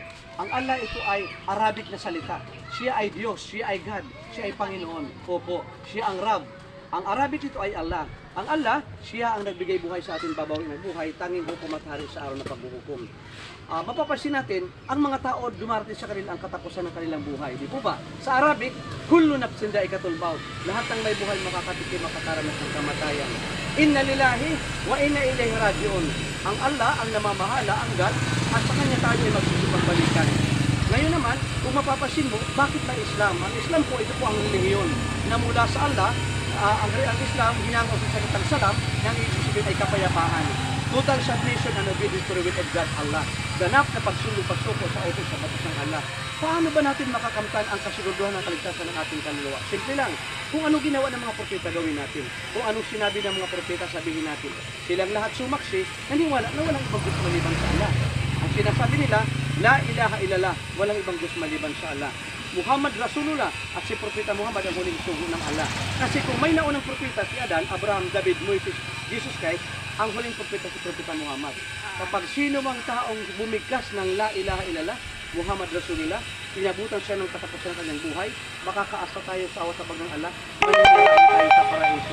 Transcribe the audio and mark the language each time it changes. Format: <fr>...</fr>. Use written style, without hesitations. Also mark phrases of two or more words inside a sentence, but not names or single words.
<tl>Ang Allah, ito ay Arabic na salita. Siya ay Diyos, siya ay God, siya ay Panginoon. Opo, siya ang Rab. Ang Arabic ito ay Allah. Ang Allah, siya ang nagbigay buhay sa ating babaw ng buhay, tanging hukom at hari sa araw na paghuhukom. Mapapansin natin, ang mga tao dumarating sa kanila ang katapusan ng kanilang buhay. Di po ba? Sa Arabic,</tl> <ar>كل نفس ذائقة الموت.</ar> <tl>Lahat ng may buhay makakatikim, makakaranas ng kamatayan.</tl> <ar>إنا لله وإنا إليه راجعون.</ar> <tl>Ang Allah, ang namamahala, ang God, at sa kanya tayo ay magsusupagbalikan. Ngayon naman, kung mapapansin mo, bakit may Islam? Ang Islam po, ito po ang relihiyon na mula sa Allah. Ang Islam, hinango sa salitang salam, na ang ibig sabihin ay kapayapaan.</tl> <en>Total submission and obedience to the will of God, Allah.</en> <tl>Ganap na pagsuko sa utos sa batas ng Allah. Paano ba natin makakamtan ang kasiguraduhan ng kaligtasan ng ating kaluluwa? Simple lang. Kung ano ginawa ng mga propeta, gawin natin. Kung anong sinabi ng mga propeta, sabihin natin. Silang lahat sumaksi, naniwala na walang ibang Diyos maliban sa Allah. Ang sinasabi nila,</tl> <ar>لا إله إلا الله,</ar> <tl>walang ibang Diyos maliban sa Allah.</tl> <ar>محمد رسول الله</ar> <tl>at si Propeta Muhammad ang huling sugo ng Allah. Kasi kung may naunang propeta si Adan, Abraham, David, Moises, Jesus Christ, ang huling propeta si Propeta Muhammad. Kapag sino mang taong bumigkas ng</tl> <ar>لا إله إلا الله، محمد رسول الله,</ar> <tl>inabutan siya ng katapusan ng kanyang buhay, makakaasa tayo sa awatabag ng Allah, maniniwala tayo sa paraiso.</tl>